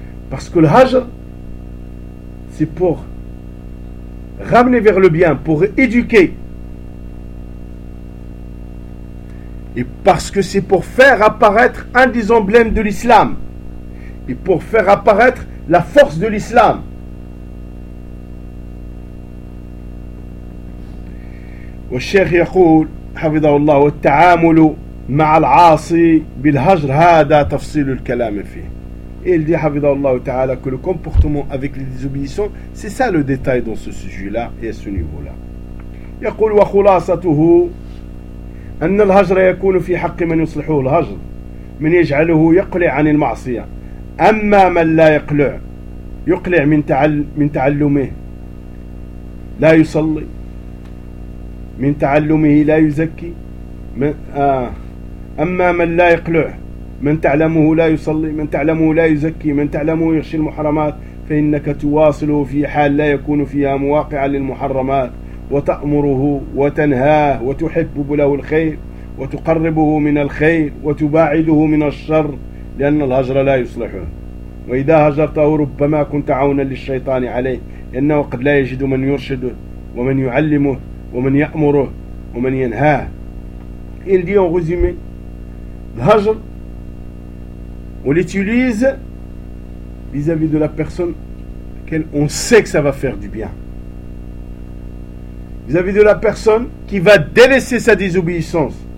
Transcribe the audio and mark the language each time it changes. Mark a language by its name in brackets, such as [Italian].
[French] Parce que le hajr, c'est pour ramener vers le bien, pour éduquer. Et parce que c'est pour faire apparaître un des emblèmes de l'islam. Et pour faire apparaître la force de l'islam. [Arabic] Wa Sheikh Yaqul, hafidhahullah, wa ta'amulu مع العاصي بالهجر هذا تفصيل الكلام فيه. [French] Il dit حفظه الله تعالى que le comportement avec les désobéissants, c'est ça le détail dans ce sujet-là et à ce niveau-là. [Arabic] يقول وخلاصته أن الهجر يكون في حق من يصلحه الهجر من يجعله يقلع عن المعصية أما من لا يقلع من تعلمه لا يصلي من تعلمه لا يزكي من أما من لا يقلع من تعلمه لا يصلي من تعلمه لا يزكي من تعلمه يخشى المحرمات فإنك تواصله في حال لا يكون فيها مواقع للمحرمات وتأمره وتنهاه وتحبب له الخير وتقربه من الخير وتباعده من الشر لأن الهجر لا يصلحه وإذا هجرته ربما كنت عونا للشيطان عليه لأنه قد لا يجد من يرشده ومن يعلمه ومن يأمره ومن ينهاه. [French] Il dit en résumé, le hajr, on l'utilise vis-à-vis de la personne qu'elle, on sait que ça va faire du bien. Vis-à-vis de la personne qui va délaisser sa désobéissance.